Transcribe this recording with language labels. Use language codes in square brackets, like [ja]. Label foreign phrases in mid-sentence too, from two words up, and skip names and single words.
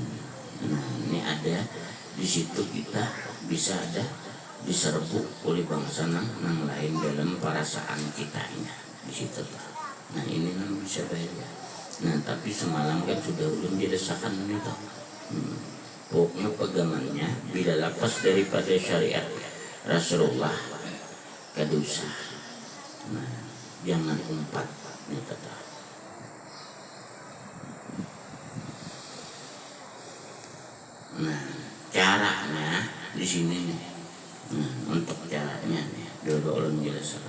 [id] Nah, ini ada di situ kita bisa ada diserbu oleh bangsa yang lain dalam perasaan kitanya di situ. Nah, ini yang bisa bahaya. Nah, tapi semalam kan sudah belum dirasakan itu. Pokoknya pegangannya bila lepas daripada syariat Rasulullah kadosa. Nah, jangan umpat nih kata. Nah, caranya di sini nih. Nah, untuk caranya nih, dulu ulun jelaskan.